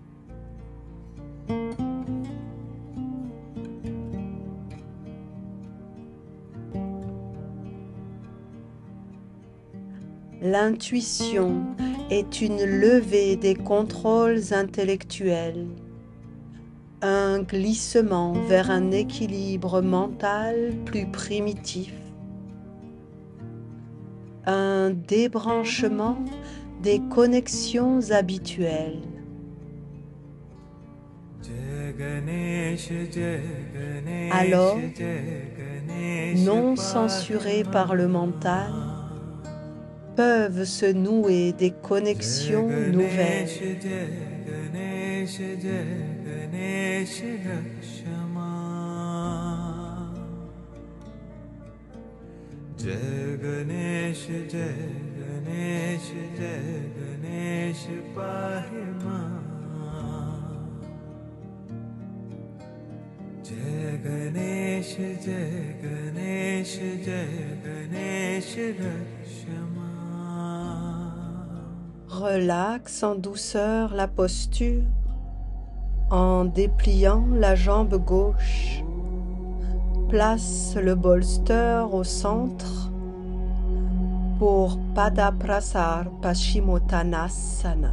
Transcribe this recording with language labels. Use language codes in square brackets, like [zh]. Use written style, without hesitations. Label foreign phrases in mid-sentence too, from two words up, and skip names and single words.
[fr] L'intuition est une levée des contrôles intellectuels, un glissement vers un équilibre mental plus primitif, un débranchement des connexions habituelles. Alors, non censurés par le mental, peuvent se nouer des connexions nouvelles. [sa] जय गणेश जय गणेश जय गणेश पाहि माम्. जय गणेश जय गणेश जय गणेश, Rakshama. [fr] Relaxe en douceur la posture en dépliant la jambe gauche. Place le bolster au centre pour Padaprasar Paschimottanasana.